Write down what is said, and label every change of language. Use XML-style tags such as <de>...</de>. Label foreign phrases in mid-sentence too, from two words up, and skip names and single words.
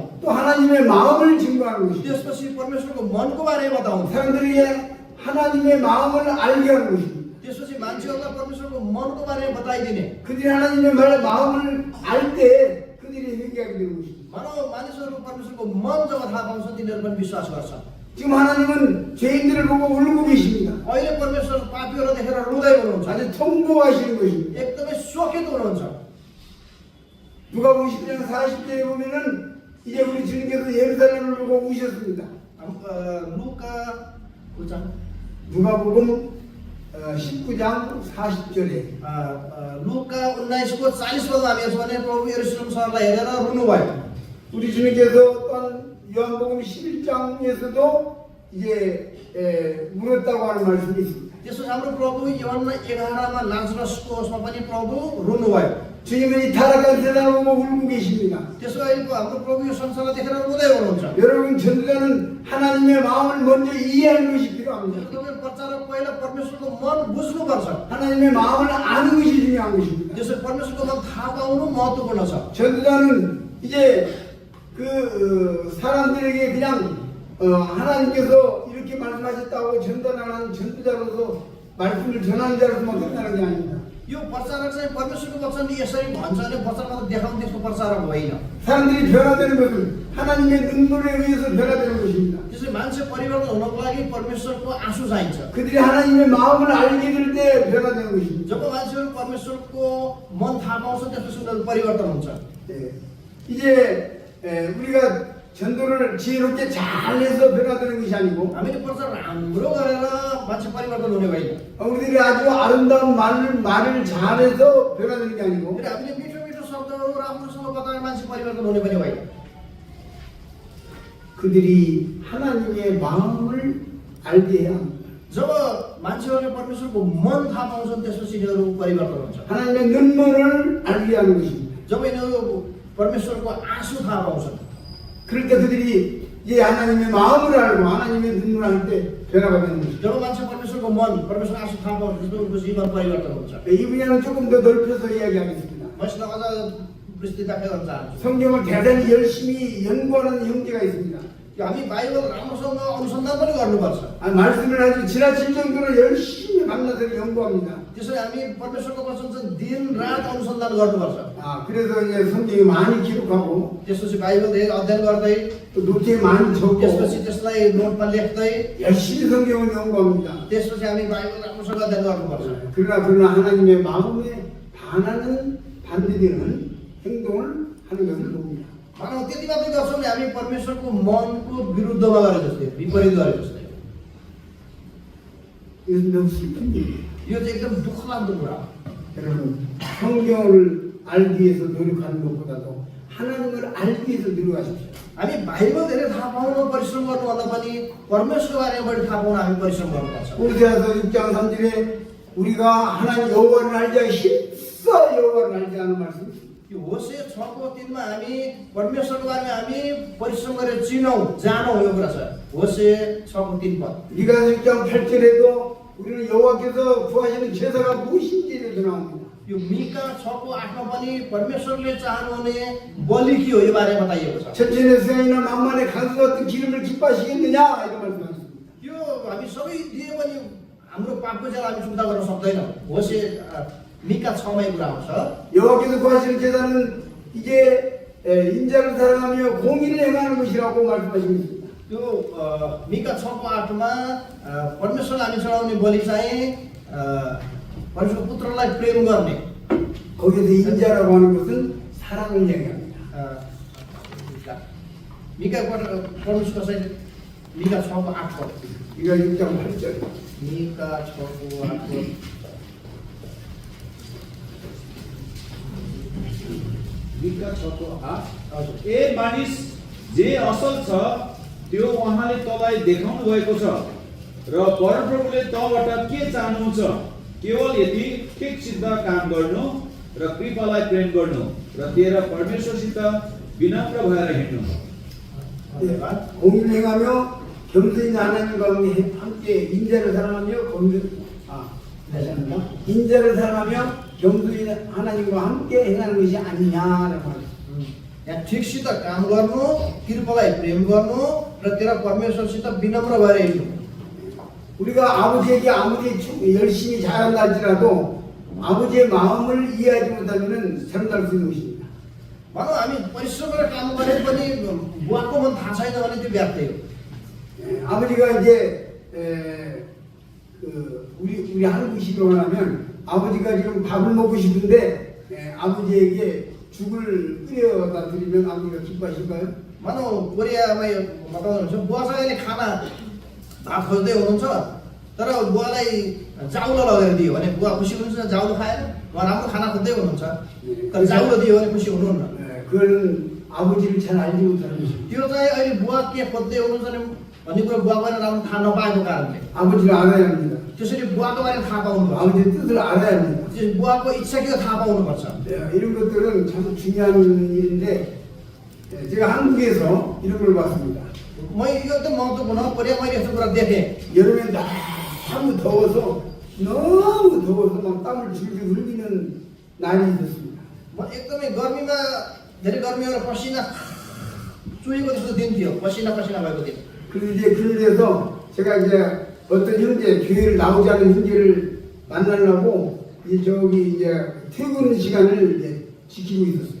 <ko>또 하나님의 마음을 증거하는 것입니다.</ko> <ne>त्यसपछि परमेश्वरको मनको बारेमा बताउने</ne> <ko>사람들에게 하나님의 마음을 알게 하는 것입니다.</ko> <ne>त्यसपछि मान्छेहरूलाई परमेश्वरको मनको बारेमा बताइदिने</ne> <ko>그들이 하나님의 마음을 알 때 그들이 회개하게 되는 것입니다.</ko> <ne>मानव मानिसहरू परमेश्वरको मन जब थाहा पाउँछन् तिनीहरू पनि विश्वास गर्छन्</ne> <ko>지금 하나님은 죄인들을 보고 울고 계십니다.</ko> <ne>अहिले परमेश्वर पापीहरूलाई देखेर रुँदै हुनुहुन्छ</ne> <ko>아주 통보하시는 것입니다.</ko> <ne>एकदमै शोकित हुनुहुन्छ</ne> <ko>누가복음 10장 40절에 보면은 이제 우리 주님께서 예루살렘을 보고 우셨습니다.</ko> <ne>लुका</ne> <ko>누가복음 19장 40절에</ko> <ne>लुका 19को 40 पदमा हामी हेर्छौँ भने प्रभु यरुशलेम सहरलाई हेरेर रुनुभयो</ne> <ko>우리 주님께서 또한 요한복음 11장에서도 이제 울었다고 하는 말씀이 있습니다.</ko> <ne>त्यसपछि हाम्रो प्रभु योहन्ना 11मा लाजरसको उसमा पनि प्रभु रुनुभयो</ne> <ko>주님은 이 타락한 세상을 보고 울고 계십니다.</ko> <ne>त्यसो अहिलेको हाम्रो प्रभु यो संसारलाई देखेर रुँदै हुनुहुन्छ</ne> <ko>여러분 전도자는 하나님의 마음을 먼저 이해하는 것이 필요합니다.</ko> <ne>तपाईँ प्रचारक पहिला परमेश्वरको मन बुझ्नुपर्छ</ne> <ko>하나님의 마음을 아는 것이 중요한 것입니다.</ko> <ne>त्यसरी परमेश्वरको मन थाहा पाउनु महत्त्वपूर्ण छ</ne> <ko>전도자는 이제 사람들에게 그냥 하나님께서 이렇게 말씀하셨다고 전달하는 전도자로서 말씀을 전하는 자로서만 끝나는 게 아닙니다.</ko> <ne>यो प्रचारक चाहिँ परमेश्वरको वचन यसरी भन्छ भने प्रचार मात्र देखाउने त्यस्तो प्रचारक होइन</ne> <ko>사람들이 변화되는 것은 하나님의 눈물에 의해서 변화되는 것입니다.</ko> <ne>त्यसरी मान्छे परिवर्तन हुनको लागि परमेश्वरको आँसु चाहिन्छ</ne> <ko>그들이 하나님의 마음을 알게 될 때 변화되는 것입니다.</ko> <ne>जब मान्छेहरू परमेश्वरको मन थाहा पाउँछन् त्यसपछि उनीहरू परिवर्तन हुन्छ</ne> <ko>네. 이제 우리가 전도를 지혜롭게 잘해서 변화되는 것이 아니고</ko> <ne>हामीले प्रचार राम्रो गरेर मान्छे परिवर्तन हुने होइन</ne> <ko>우리들이 아주 아름다운 말을 잘해서 변화되는 게 아니고</ko> <ne>फेरि हामीले मिठो मिठो शब्दहरू राम्रोसँग बताएर मान्छे परिवर्तन हुने पनि होइन</ne> <ko>그들이 하나님의 마음을 알게 해야 합니다.</ko> <ne>जब मान्छेहरूले परमेश्वरको मन थाहा पाउँछन् त्यसपछि यिनीहरू परिवर्तन हुन्छ</ne> <ko>하나님의 눈물을 알게 하는 것입니다.</ko> <ne>जब यिनीहरू परमेश्वरको आँसु थाहा पाउँछन्</ne> <ko>그럴 때 그들이 이제 하나님의 마음을 알고 하나님의 눈물을 알 때 변화가 되는 것입니다.</ko> <ne>जब मान्छे परमेश्वरको मन परमेश्वरको आँसु थाहा पाउँछ त्यसपछि उनको जीवन परिवर्तन हुन्छ</ne> <ko>이 분야는 조금 더 넓혀서 이야기하겠습니다.</ko> <ne>मसित अझ विस्तृत व्याख्या गर्न चाहन्छु</ne> <ko>성경을 대단히 열심히 연구하는 형제가 있습니다.</ko> <ne>हामी बाइबल राम्रोसँग अनुसन्धान पनि गर्नुपर्छ</ne> <ko>말씀을 아주 지나칠 정도로 열심히 밤낮을 연구합니다.</ko> <ne>त्यसरी हामी परमेश्वरको वचन चाहिँ दिन रात अनुसन्धान गर्नुपर्छ</ne> <ko>그래서 이제 성경이 많이 기록하고</ko> <ne>त्यसपछि बाइबल धेरै अध्ययन गर्दै</ne> <ko>또 노트에 많이 적고</ko> <ne>त्यसपछि त्यसलाई नोटमा लेख्दै</ne> <ko>열심히 성경을 연구합니다.</ko> <ne>त्यसपछि हामी बाइबल राम्रोसँग अध्ययन गर्नुपर्छ</ne> <ko>그러나 하나님의 마음에 반하는 반대되는 행동을 하는 것을 봅니다.</ko> <ne>मानव त्यति मात्रै गर्छौँ भने हामी परमेश्वरको मनको विरुद्धमा गरे जस्तै विपरीत गरे जस्तै</ne> <ko>이것은 너무 슬픈 일이에요.</ko> <ne>यो चाहिँ एकदम दुःख लाग्दो कुरा हो</ne> <ko>여러분 성경을 알기 위해서 노력하는 것보다도 하나님을 알기 위해서 노력하십시오.</ko> <ne>हामी बाहिर धेरै थाहा पाउनु परिश्रम गर्नुभन्दा पनि परमेश्वरको बारेमा बढी थाहा पाउन हामी परिश्रम गर्नुपर्छ।</ne> <ko>호세아서 6장 3절에 우리가 하나님 여호와를 알자 힘써 여호와를 알자는 말씀.</ko> <ne>यो होशे 6:3 मा हामी परमेश्वरको बारेमा हामी परिश्रम गरेर चिनौँ जानौँ यो कुरा छ। होशे 6:3 पद।</ne> <ko>미가 6장 8절에도 우리는 여호와께서 구하시는 제사가 무엇인지에도 나옵니다.</ko> <ne>यो मिका 6:8 मा पनि परमेश्वरले चाहनुहुने बलि के हो यो बारे बताइएको छ।</ne> <ko>천천의 수양이나 만만의 강수 같은 기름을 기뻐하시겠느냐 이런 말씀하셨습니다.</ko> <ne>यो हामी सबै दिए पनि हाम्रो पापको ज्याला हामी चुक्ता गर्न सक्दैनौँ। होशे मिका 6 मा यो कुरा आउँछ।</ne> <ko>여호와께서 구하시는 제사는 이제 인자를 사랑하며 공의를 행하는 것이라고 말씀하십니다.</ko> <ne>त्यो मिका 6:8 मा परमेश्वरलाई हामी चढाउने बलि चाहिँ परमेश्वरको पुत्रलाई प्रेम गर्ने।</ne> <ko>거기서 인자라고 하는 것은 사랑을 얘기합니다.</ko> <ne>मिका पढ्नुहोस् कसैले मिका 6:8 पद।</ne> <ko>이거 6장 8절.</ko> <ne>मिका 6:8 पद। मिका 6:8 ए मानिस जे असल छ त्यो उहाँले तँलाई देखाउनु भएको छ र परमप्रभुले तँबाट के चाहनुहुन्छ केवल यति ठिक सिद्ध काम गर्नु र कृपालाई प्रेम गर्नु र तेरा परमेश्वरसित विनम्र भएर हिँड्नु।</ne> <ko>공의를 행하며 겸손히 하나님과 함께 인자를 사랑하며 인자를 사랑하며 겸손히 하나님과 함께 행하는 것이 아니냐라고 말합니다.</ko> <ne>यहाँ ठिकसित काम गर्नु, कृपालाई प्रेम गर्नु र तेरा परमेश्वरसित विनम्र भएर हिँड्नु।</ne> <ko>우리가 아버지에게 아무리 열심히 잘한다 할지라도 아버지의 마음을 이해하지 못하면 잘못할 수 있는 것입니다.</ko> <ne>भनौँ हामी परिश्रम गरेर काम गरे पनि बुवाको मन थाहा छैन भने त्यो व्यर्थै हो।</ne> <ko>아버지가 이제 우리 한국식으로 하면 아버지가 지금 밥을 먹고 싶은데 아버지에게 죽을 끓여다 드리면 아버지가 기뻐하실까요?</ko> <ne>भनौँ कोरियामा यो बताउनुहुन्छ बुवासँग अहिले खाना भात खोज्दै हुनुहुन्छ तर बुवालाई चाउलो लगेर दियो भने बुवा खुसी हुनुहुन्छ। चाउलो खाएर उहाँ राम्रो खाना खोज्दै हुनुहुन्छ तर चाउलो दियो भने खुसी हुनुहुन्न।</ne> <ko>그건 아버지를 잘 알지 못하는 것입니다.</ko> <ne>त्यो चाहिँ अहिले बुवा के खोज्दै हुनुहुन्छ भन्ने कुरा बुवाको बारेमा राम्रो थाहा नपाएको कारणले।</ne> <ko>아버지를 알아야 합니다.</ko> <ne>त्यसरी बुवाको बारेमा थाहा पाउनुपर्छ।</ne> <ko>아버지의 뜻을 알아야 합니다.</ko> <ne>बुवाको इच्छा के हो थाहा पाउनुपर्छ।</ne> <ko>이런 것들은 참 중요한 일인데 제가 한국에서 이런 걸 봤습니다.</ko> <ne>म यो त महत्त्वपूर्ण हो। कोरिया मैले यस्तो कुरा देखेँ।</ne> <ko>여름에 너무 더워서 막 땀을 줄줄 흘리는 날이 있었습니다.</ko> <ne>म एकदमै गर्मीमा धेरै गर्मी भएर पसिना चुहेको जस्तो दिन थियो। पसिना भएको दिन।</ne> <ko>그리고 이제 그래서 제가 이제 어떤 형제 교회를 나오지 않은 형제를 만나려고 저기 이제 퇴근 시간을 이제 지키고 있었어요.</ko>